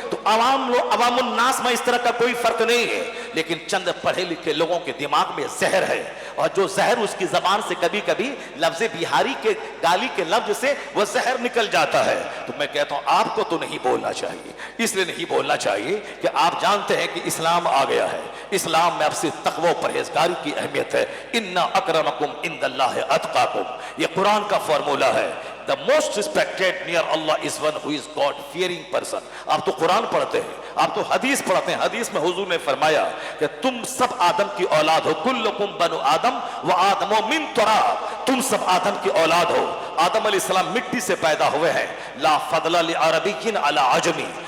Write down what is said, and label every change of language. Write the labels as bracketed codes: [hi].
[hi] तो अवामुन नास में इस तरह का कोई फर्क नहीं है। लेकिन चंद पढ़े लिखे लोगों के दिमाग में जहर है, और जो जहर उसकी जबान से कभी कभी लफ्ज बिहारी के गाली के लफ्ज से वह जहर निकल जाता है। तो मैं कहता हूं आपको तो नहीं बोलना चाहिए। इसलिए नहीं बोलना चाहिए कि आप जानते हैं कि इस्लाम आ गया है। इस्लाम में अब सिर्फ तक़वा परहेजगारी की अहमियत है। [ar] इन्ना अकरमकुम इंदल्लाहि अतकाकुम, [hi] ये कुरान का फॉर्मूला है। [en] The most respected near Allah is one who is God fearing person। [hi] आप तो कुरान पढ़ते हैं, आप तो हदीस पढ़ते हैं। हदीस में हुजूर ने फरमाया कि तुम सब आदम की औलाद हो, [ar] कुल्लुकुम बनु आदम व आदमो मिन तुराब, [hi] तुम सब आदम की औलाद हो। आदम अलैहिस्सलाम मिट्टी से पैदा हुए हैं। [ar] ला फदला लि अरबिय्यिन अला अजमी।